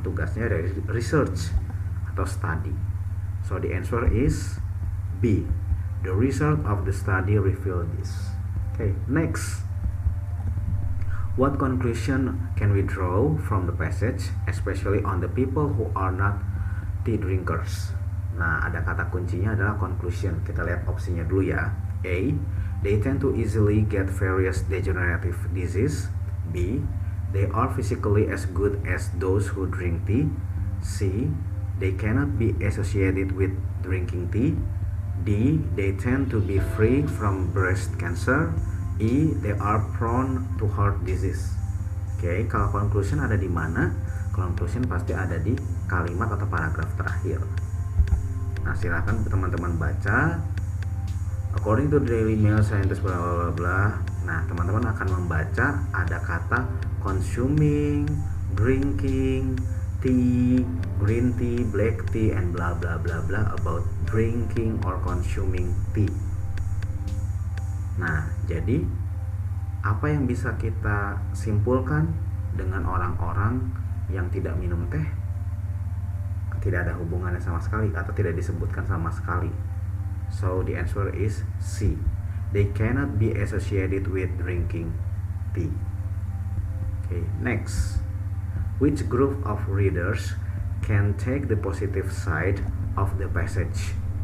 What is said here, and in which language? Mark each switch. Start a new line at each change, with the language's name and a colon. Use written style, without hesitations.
Indonesian: Tugasnya dari research atau study.
English: So the answer is B. The result of the study reveal this. Okay, next. What conclusion can we draw from the passage, especially on the people who are not tea drinkers?
Indonesian: Nah, ada kata kuncinya adalah conclusion. Kita lihat opsinya dulu ya. A.
English: They tend to easily get various degenerative disease. B. They are physically as good as those who drink tea. C. They cannot be associated with drinking tea. D. They tend to be free from breast cancer. E. They are prone to heart disease. Oke,
Indonesian: kalau conclusion ada di mana? Conclusion pasti ada di kalimat atau paragraf terakhir. Nah, silakan teman-teman baca.
English: According to the Daily Mail, scientists bla bla bla.
Indonesian: Nah, teman-teman akan membaca ada kata
English: consuming, drinking, tea, green tea, black tea, and blah blah blah blah about drinking or consuming tea.
Indonesian: Nah, jadi apa yang bisa kita simpulkan dengan orang-orang yang tidak minum teh? Tidak ada hubungannya sama sekali atau tidak disebutkan sama sekali.
English: So the answer is C. They cannot be associated with drinking tea. Okay, next. Which group of readers can take the positive side of the passage?